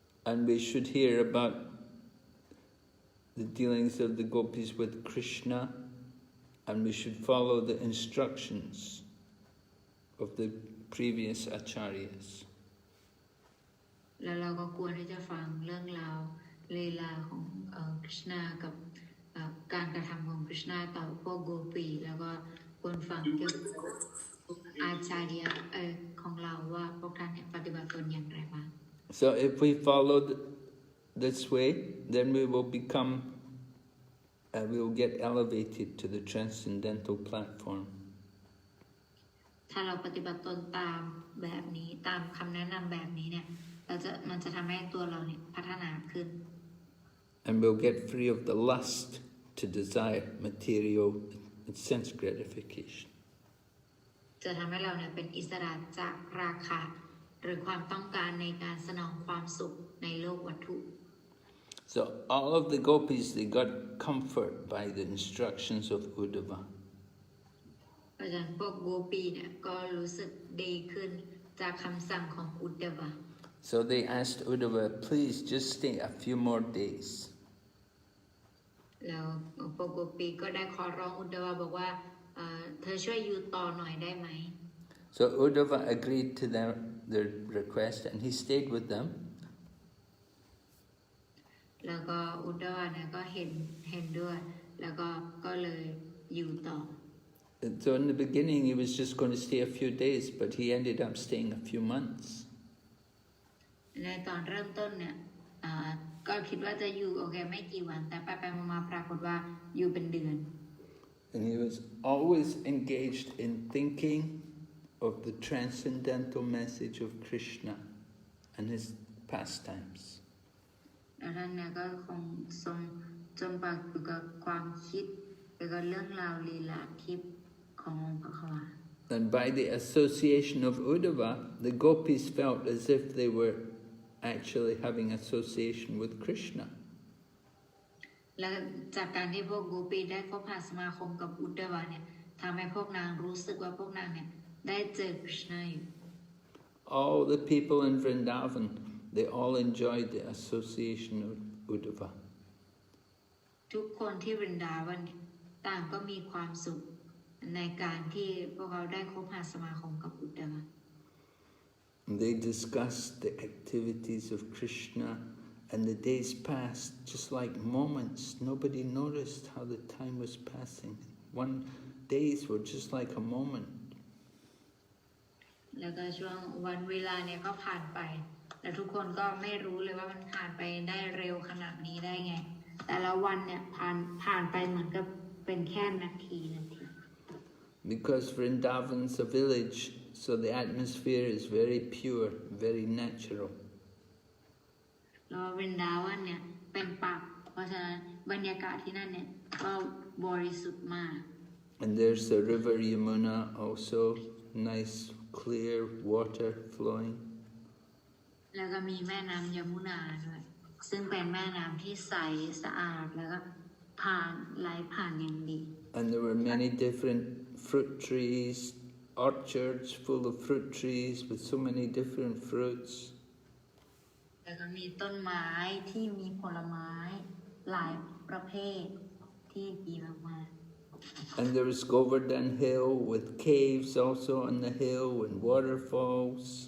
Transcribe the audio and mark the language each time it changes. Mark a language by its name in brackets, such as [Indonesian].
[English] And we should hear about the dealings of the Gopis with Krishna, and we should follow the instructions of the previous acharyas. [Thai] แล้วเราก็ควรที่จะฟังเรื่องราวลีลาของคริชนากับการกระทำของคริชนาต่อพวกโกปีแล้วก็ควรฟังเกี่ยวกับอาจารย์ของเราว่าพวกท่านเนี่ยปฏิบัติตนอย่างไรบ้าง [English] So if we follow this way, then we will become, we will get elevated to the transcendental platform. [Thai] ถ้าเราปฏิบัติตนตามแบบนี้ตามคำแนะนำแบบนี้เนี่ยมันจะทำให้ตัวเราเนี่ยพัฒนาขึ้น [English] And we'll get free of the lust to desire material and sense gratification. [Thai] จะทำให้เราเนี่ยเป็นอิสระจากราคะหรือความต้องการในการสนองความสุขในโลกวัตถุ [English] So all of the gopis, they got comfort by the instructions of Uddhava. [Thai] เพราะฉะนั้นพวกโกปีเนี่ยก็รู้สึกดีขึ้นจากคำสั่งของอุดดวะ [English] So they asked Uddhava, please just stay a few more days. [Thai] แล้วพวกโกปีก็ได้ขอร้องอุดดวะบอกว่าเธอช่วยอยู่ต่อหน่อยได้ไหม [English] So Uddhava agreed to their request and he stayed with them. [Thai] แล้วก็อุดดวะเนี่ยก็เห็นด้วยแล้วก็เลยอยู่ต่อ [English] So in the beginning he was just going to stay a few days, but he ended up staying a few months. [Thai] ในตอนเริ่มต้นเนี่ยก็คิดว่าจะอยู่โอเคไม่กี่วันแต่ไปมาปรากฏว่าอยู่เป็นเดือน [English] And he was always engaged in thinking of the transcendental message of Krishna and his pastimes. [Thai] แล้วท่านเนี่ยก็คงทรงจมปักอยู่กับความคิดเกี่ยวกับเรื่องราวลีลาทิพย์ขององค์พระควา [English] And by the association of Uddhava, the gopis felt as if they were actually having association with Krishna. [Thai] และจากการที่พวกโกปีได้คบหาสมาคมกับอุดดวะเนี่ยทำให้พวกนางรู้สึกว่าพวกนางเนี่ยได้เจอคริชนาอยู่ [English] All the people in Vrindavan, they all enjoyed the association of Uddhava. [Thai] ทุกคนที่วรินดาวันต่างก็มีความสุขในการที่พวกเขาได้คบหาสมาคมกับอุดดวะ [English] They discussed the activities of Krishna, and the days passed just like moments. Nobody noticed how the time was passing. Days were just like a moment. [Thai] แล้วก็ช่วงวันเวลาเนี่ยก็ผ่านไปและทุกคนก็ไม่รู้เลยว่ามันผ่านไปได้เร็วขนาดนี้ได้ไงแต่ละวันเนี่ยผ่านไปเหมือนกับเป็นแค่นาที [English] Because Vrindavan's a village, so the atmosphere is very pure, very natural. [Thai] แล้ววรินดาวันเนี่ยเป็นป่าเพราะฉะนั้นบรรยากาศที่นั่นเนี่ยก็บริสุทธิ์มาก [English] And there's the river Yamuna also, nice clear water flowing. [Thai] แล้วก็มีแม่น้ำยมุนาด้วยซึ่งเป็นแม่น้ำที่ใสสะอาดแล้วก็ไหลผ่านอย่างดี [English] And there were many different fruit trees, orchards full of fruit trees with so many different fruits. [Thai] แล้วก็มีต้นไม้ที่มีผลไม้หลายประเภทที่ดีมากๆ [English] And there was Govardhan Hill with caves also on the hill and waterfalls.